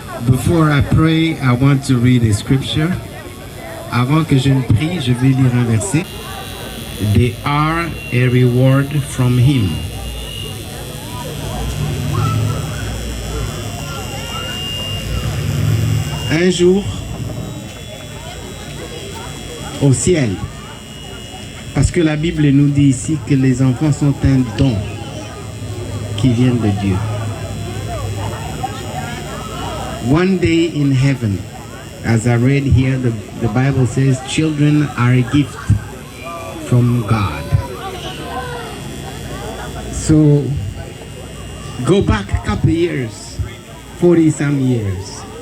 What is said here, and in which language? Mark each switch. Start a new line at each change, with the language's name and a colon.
English: Before I pray, I want to read a scripture.
French: Avant que je ne prie, je vais lire un verset.
English: They are a reward from him.
French: un jour au ciel. Parce que la Bible nous dit ici que les enfants sont un don qui vient de Dieu.
English: One day in heaven, as I read here, the Bible says children are a gift from God. So go back a couple years, 40 some years.